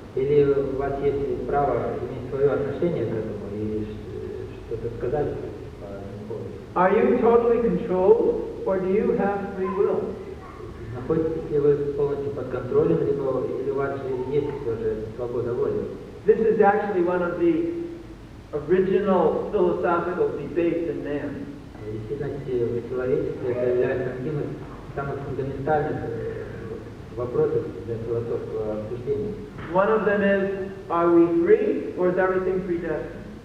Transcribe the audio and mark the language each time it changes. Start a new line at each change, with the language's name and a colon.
Russian: или у вас есть право иметь свое отношение к этому и что-то сказать по этому поводу?
English: Are you totally controlled, or do you have free will?
Russian: Находитесь ли вы полностью под контролем, либо или у вас же есть все же свобода воли?
English: This is actually one of the original philosophical debates in man.
Russian: В действительности в человечестве это является одним из самых фундаментальных вопросов для философского обсуждения.
English: One of them is, are we free, or is everything predestined?